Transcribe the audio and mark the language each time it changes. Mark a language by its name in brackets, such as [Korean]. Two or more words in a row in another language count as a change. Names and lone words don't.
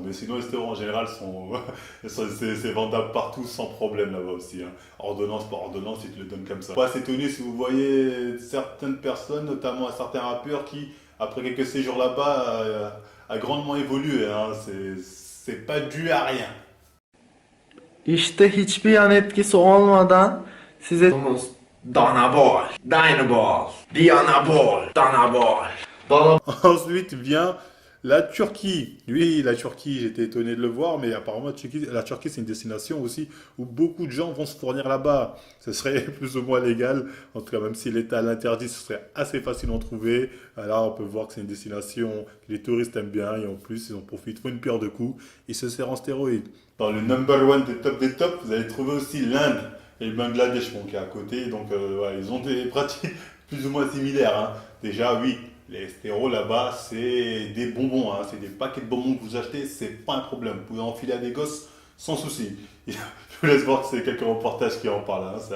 [French] Mais sinon, les stéroïdes en général c'est vendable partout sans problème là-bas aussi, hein. Ordonnance par ordonnance, ils te le donnent comme ça. Pas s'étonner si vous voyez certaines personnes, notamment certains rappeurs qui, après quelques séjours là-bas, a grandement évolué, hein. C'est pas dû à rien. [Turkish] İşte hiçbir yan etkisi olmadan size Danabol, Dynabol, Dianabol, Danabol. [French] Ensuite vient la Turquie. Oui, la Turquie, j'étais étonné de le voir, mais apparemment la Turquie, c'est une destination aussi où beaucoup de gens vont se fournir là-bas. Ce serait plus ou moins légal. En tout cas, même si l'État l'interdit, ce serait assez facile d'en trouver. Là, on peut voir que c'est une destination que les touristes aiment bien et en plus, ils en profitent pour une pierre de coups. Ils se servent en stéroïdes. Dans le [English] number one [French] des tops, vous allez trouver aussi l'Inde et le Bangladesh, bon, qui est à côté. Donc, voilà, ils ont des pratiques plus ou moins similaires, hein. Déjà, oui. Les stéros là-bas, c'est des bonbons, hein. C'est des paquets de bonbons que vous achetez, c'est pas un problème. Vous pouvez enfiler à des gosses sans souci. Je vous laisse voir que c'est quelques reportages qui en parlent, hein.